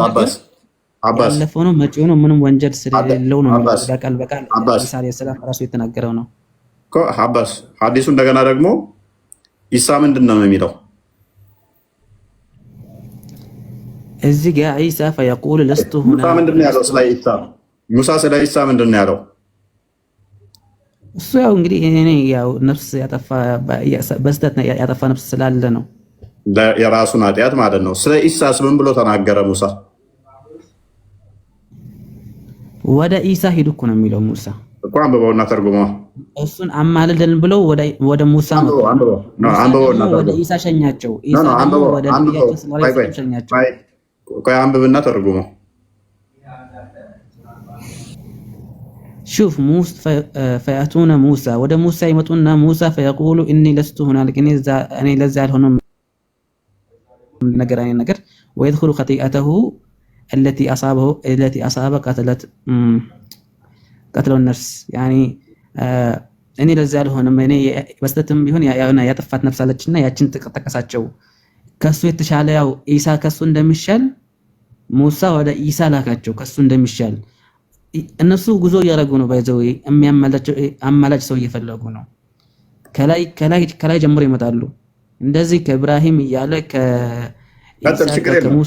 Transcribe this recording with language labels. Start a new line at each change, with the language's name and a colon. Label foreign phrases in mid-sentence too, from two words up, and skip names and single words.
Amharic: አባስ ያለፈው ነው መጪው ነው ምንም ወንጀል ስለሌለው ነው። በቃል ኢሳ
Arabic: عليه السلام
Amharic: ራሱ የተናገረው ነው እኮ አባስ። ሐዲሱ እንደገና ደግሞ ኢሳ ምንድነው የሚለው? እዚህ ጋር ኢሳ
Arabic: فيقول لست هنا
Amharic: ሙሳ ምንድነው ያለው ስለ ኢሳ? ሙሳ ስለ ኢሳ ምንድነው ያለው? እሱ ያው እንግዲህ እኔ ያው ነፍስ ያጠፋ በስተት ያጠፋ ነፍስ ስላለ ነው። የራሱን ኃጢአት ማለት ነው። ስለ ኢሳስ ምን ብሎ ተናገረ ሙሳ? ወደ ኢሳ ሂዱ እኮ ነው የሚለው ሙሳ እኮ አንብበውና ተርጉመው። እሱን አማልደን ብለው ወደ ሙሳ መጡ። አንብበውና ወደ ኢሳ ሸኛቸው። ኢሳ ደግሞ ወደ ነቢያችን
Arabic: صلى الله عليه وسلم
Amharic: ሸኛቸው። ቆይ አንብብና ተርጉመው።
Arabic: شوف موسى فيأتون موسى
Amharic: ወደ ሙሳ ይመጡና ሙሳ
Arabic: فيقول إني لست هنالك
Amharic: እኔ ለዛ አልሆነም ነገር አይነት ነገር
Arabic: ويدخل خطيئته التي أصاب قتل النفس يعني
Amharic: እኔ ለዛ አልሆነም እኔ በስተትም ቢሆን ያጠፋት ነፍስ አለችና ያችን ተቀሰቀሳቸው። ከሱ የተሻለ ያው ኢሳ ከሱ እንደሚሻል ሙሳ ወደ ኢሳ ላካቸው ከሱ እንደሚሻል። እነሱ ጉዞ እያደረጉ ነው። ባይዘው አማላጭ ሰው እየፈለጉ ነው። ከላይ ጀምሮ ይመጣሉ። እንደዚህ ከኢብራሂም እያለ ከኢሳ ከሙሳ